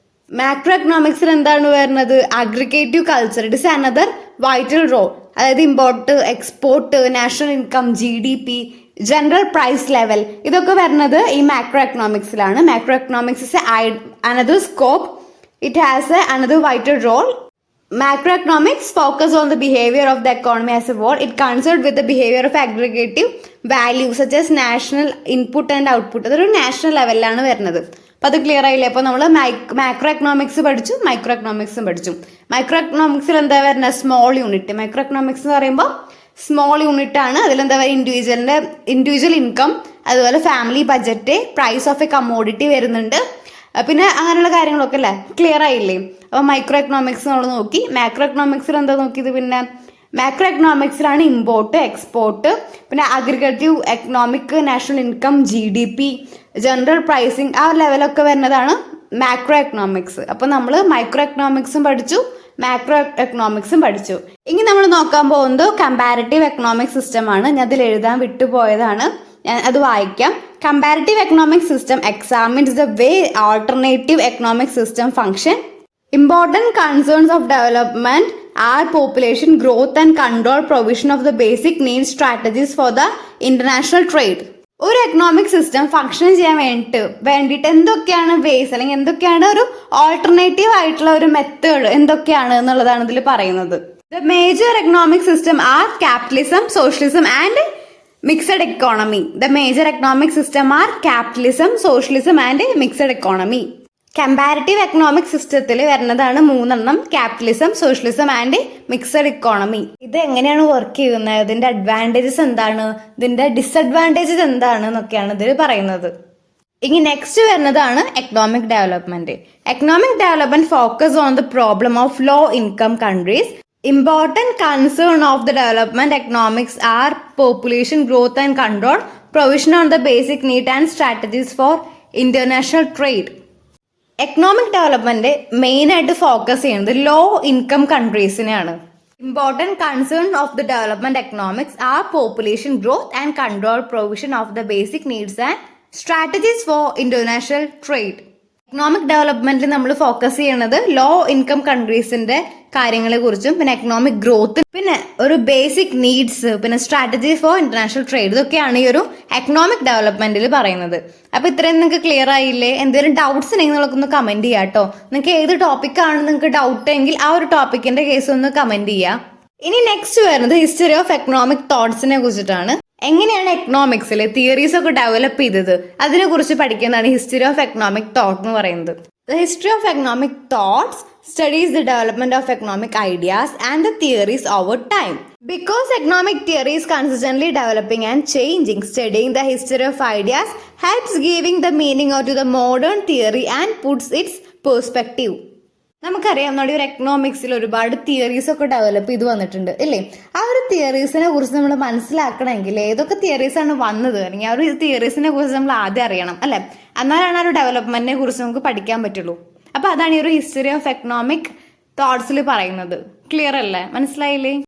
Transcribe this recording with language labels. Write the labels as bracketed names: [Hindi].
[Malayalam] Macro എക്കണോമിക്സിൽ എന്താണ് വരുന്നത്? Aggregative culture, [English] It is another vital role. [Malayalam] അതായത് import, export, national income, GDP, general price level, ഇതൊക്കെ വരുന്നത് ഈ macro എക്കണോമിക്സിലാണ്. [English] Macro economics is another scope, it has another vital role. Macroeconomics focus on the behavior of the economy as a whole. It concerned with the behavior of aggregative values such as national input and output. [Malayalam] അതൊരു national ലെവലിലാണ് വരുന്നത്. അപ്പോൾ അത് clear ആയില്ലേ? അപ്പോൾ നമ്മൾ macro economics പഠിച്ചു, micro എക്കണോമിക്സും പഠിച്ചു. മൈക്രോ എക്കണോമിക്സിൽ എന്താ വരുന്നത്? Small unit. മൈക്രോ എക്കണോമിക്സ് എന്ന് പറയുമ്പോൾ സ്മോൾ യൂണിറ്റ് ആണ്. അതിലെന്താ പറയുക? ഇൻഡിവിജ്വൽ ഇൻകം, അതുപോലെ family budget, price of A commodity വരുന്നുണ്ട്, പിന്നെ അങ്ങനെയുള്ള കാര്യങ്ങളൊക്കെ അല്ലേ? ക്ലിയർ ആയില്ലേ? അപ്പോൾ മൈക്രോ എക്കണോമിക്സ് നമ്മൾ നോക്കി. മാക്രോ എക്കണോമിക്സിൽ എന്താ നോക്കിയത്? പിന്നെ മാക്രോ എക്കണോമിക്സിലാണ് ഇമ്പോർട്ട്, എക്സ്പോർട്ട്, പിന്നെ aggregative economic, national income, GDP, general pricing, ആ ലെവലൊക്കെ വരുന്നതാണ് മാക്രോ എക്കണോമിക്സ്. അപ്പോൾ നമ്മൾ മൈക്രോ എക്കണോമിക്സും പഠിച്ചു, മാക്രോ എക്കണോമിക്സും പഠിച്ചു. ഇനി നമ്മൾ നോക്കാൻ പോകുന്നത് കമ്പാരിറ്റീവ് എക്കണോമിക് സിസ്റ്റം ആണ്. ഞാൻ അതിൽ എഴുതാൻ വിട്ടുപോയതാണ്, ഞാൻ അത് വായിക്കാം. [English] Comparative economic system examines the way alternative economic system function. Important concerns of development are population growth and control, provision of the basic needs, strategies for the international trade. [Malayalam] ഒരു economic system function ചെയ്യാൻ വേണ്ടിയിട്ട് എന്തൊക്കെയാണ് vase, അല്ലെങ്കിൽ എന്തൊക്കെയാണ് ഒരു alternative ആയിട്ടുള്ള ഒരു method എന്തൊക്കെയാണ് എന്നുള്ളതാണ് ഇതിൽ പറയുന്നത്. [English] The major economic system are capitalism, socialism and mixed economy. The major economic system are capitalism, socialism and mixed economy. [Malayalam] Comparative economic സിസ്റ്റത്തിൽ വരുന്നതാണ് മൂന്നെണ്ണം: capitalism, socialism and mixed economy. ഇത് എങ്ങനെയാണ് വർക്ക് ചെയ്യുന്നത്, ഇതിന്റെ അഡ്വാൻറ്റേജസ് എന്താണ്, ഇതിന്റെ ഡിസഡ്വാൻറ്റേജസ് എന്താണ് എന്നൊക്കെയാണ് ഇതിൽ പറയുന്നത്. ഇനി നെക്സ്റ്റ് വരുന്നതാണ് economic development. [English] Economic development focus on the problem of low income countries. Important concern of the development economics are population growth and control, provision on the basic need and strategies for international trade. [Malayalam] Economic development main ആയിട്ട് focus ചെയ്യുന്നത് low income കൺട്രീസിനെയാണ്. [English] Important concerns of the development economics are population growth and control, provision of the basic needs and strategies for international trade. [Malayalam] Economic ഡെവലപ്മെന്റിൽ നമ്മൾ focus ചെയ്യുന്നത് low income കൺട്രീസിന്റെ കാര്യങ്ങളെ കുറിച്ചും പിന്നെ economic growth പിന്നെ ഒരു basic needs പിന്നെ strategy for international trade ഇതൊക്കെയാണ് ഈ ഒരു എക്കണോമിക് ഡെവലപ്മെന്റിൽ പറയുന്നത്. അപ്പൊ ഇത്രയും നിങ്ങൾക്ക് ക്ലിയർ ആയില്ലേ? എന്തെങ്കിലും ഡൗട്ട്സ് ഉണ്ടെങ്കിൽ നിങ്ങൾക്കൊന്ന് കമന്റ് ചെയ്യാം കേട്ടോ. നിങ്ങൾക്ക് ഏത് ടോപ്പിക്കാണ് നിങ്ങൾക്ക് ഡൗട്ട് എങ്കിൽ ആ ഒരു ടോപ്പിക്കിന്റെ കേസ് ഒന്ന് കമന്റ് ചെയ്യാം. ഇനി നെക്സ്റ്റ് വരുന്നത് ഹിസ്റ്ററി ഓഫ് എക്കണോമിക് തോട്ട്സിനെ കുറിച്ചിട്ടാണ്. എങ്ങനെയാണ് എക്കണോമിക്സിൽ തിയറീസ് ഒക്കെ ഡെവലപ്പ് ചെയ്തത് അതിനെ കുറിച്ച് പഠിക്കുന്നതാണ് ഹിസ്റ്ററി ഓഫ് എക്കണോമിക് തോട്ട് എന്ന് പറയുന്നത്. [English] The history of economic thoughts studies the development of economic ideas and the theories over time. Because economic theory is constantly developing and changing, studying the history of ideas helps giving the meaning to the modern theory and puts its perspective. [Malayalam] നമുക്കറിയാം നമ്മുടെ ഒരു എക്കണോമിക്സിൽ ഒരുപാട് theories ഒക്കെ develop ചെയ്ത് വന്നിട്ടുണ്ട് അല്ലേ? ആ ഒരു തിയറീസിനെ കുറിച്ച് നമ്മൾ മനസ്സിലാക്കണമെങ്കിൽ ഏതൊക്കെ തിയറീസ് ആണ് വന്നത് അല്ലെങ്കിൽ ആ ഒരു തിയറീസിനെ കുറിച്ച് നമ്മൾ ആദ്യം അറിയണം അല്ലെ? എന്നാലാണ് ആ ഒരു ഡെവലപ്മെന്റിനെ കുറിച്ച് നമുക്ക് പഠിക്കാൻ പറ്റുള്ളൂ. അപ്പൊ അതാണ് ഈ ഒരു ഹിസ്റ്ററി ഓഫ് എക്കണോമിക് തോട്ട്സിൽ പറയുന്നത്. ക്ലിയർ അല്ലേ? മനസ്സിലായില്ലേ?